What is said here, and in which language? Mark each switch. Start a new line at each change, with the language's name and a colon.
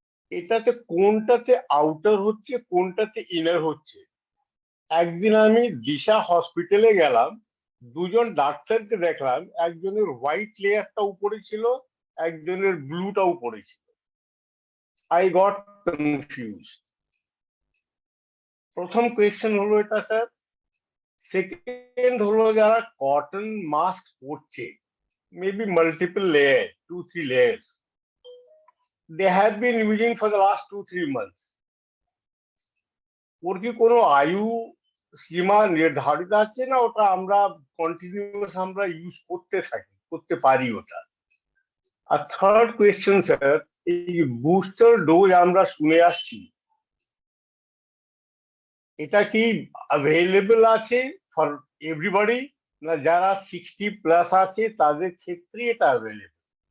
Bangla: এটাতে কোনটাতে আউটার হচ্ছে, কোনটাতে ইনার হচ্ছে? একদিন আমি দিশা হসপিটালে গেলাম, দুজন ডাক্তারকে দেখলাম, একজনের হোয়াইট লেয়ারটা উপরে ছিল, একজনের ব্লুটা উপরে ছিল।
English: I got confuse.
Bangla: প্রথম কোয়েশ্চেন হলো এটা স্যার। সেকেন্ড হলো যারা কটন মাস্ক পরছে,
English: Maybe multiple layer, 2-3 layers, they have been using for the last 2-3 months.
Bangla: ওর কি কোনো আয়ু সীমা নির্ধারিত আছে, না ওটা আমরা কন্টিনিউয়াস আমরা ইউজ করতে পারি ওটা? আর থার্ড কোয়েশ্চেন স্যার, এই বুস্টার ডোজ আমরা শুনে আসছি, এটা কি অ্যাভেলেবল আছে ফর এভরিবডি, না যারা 60+ আছে তাদের ক্ষেত্রে এটা অ্যাভেলেবল?